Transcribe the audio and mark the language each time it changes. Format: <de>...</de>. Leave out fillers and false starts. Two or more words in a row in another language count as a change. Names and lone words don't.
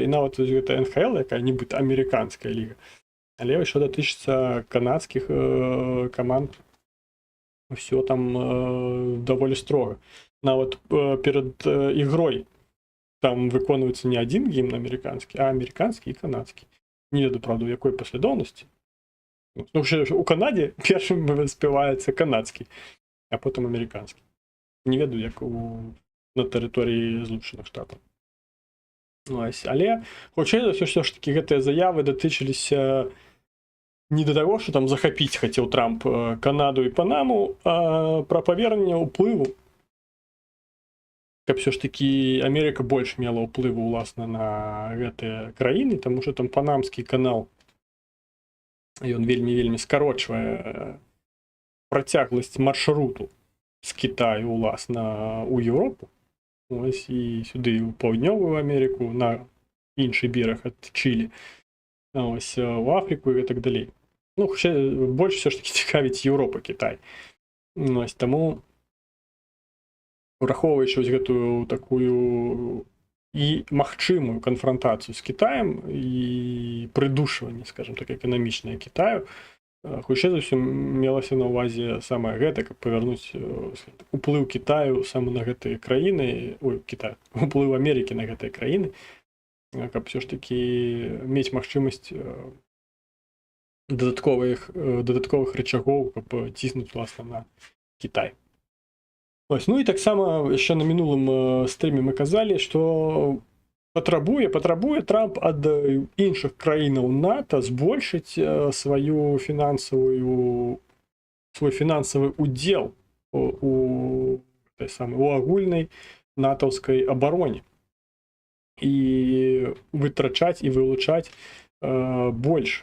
<be>І нават гэта НХЛ, якая нібыта амерыканская ліга. Але што датычыцца канадскіх каманд, ўсё там даволі строга. Нават перад ігрой там выконваецца не адзін гімн амерыканскі, а амерыканскі і канадскі. Не ведаю, правда, у якой паслядоўнасці.</be> <uk>Ну, у Канаді першим співається канадський, а потім американський. Не веду, як на території Злучених Штатів. Ось. Але, хоча все ж таки,</uk> <be>гэтыя заявы датычыліся</be> <ru>не до того, что там захопить хотел Трамп Канаду и Панаму,</ru> <be>а про павернення ўплыву. Каб все ж таки Америка больше мела ўплыву уласна на гэтыя краіны, тому что там Панамскі канал, ён вельмі скарочвае працягласць маршруту з Китаю уласна у Европу, ось, і сюды у Паўднёвую Америку, на іншы бераг ад Чили, ось, у Африку и так далей. Ну, больше все ж таки цікавіць Европа, Китай. Ось, тому, враховуючи ось гэтую такую і магчымую канфронтацыю з Китаем і прыдушванне, скажем так, эканамічнае Китаю, хутчэй за ўсё мелася на ўвазе самае гэта, каб павярнуць уплыў Китаю саме на гэтыя краіны, уплыў Амерыкі на гэтыя краіны, каб все ж таки мець магчымасць дадатковых рычагоў, каб ціснуць власна на Китай. Ось, ну і таксама яшчэ на мінулым стріме мы казалі, што патрабуе Трамп ад іншых краінаў НАТО збольшыць свой фінансавы удзел у агульнай натаўскай абароне і вытрачаць і вылучаць больш.</be>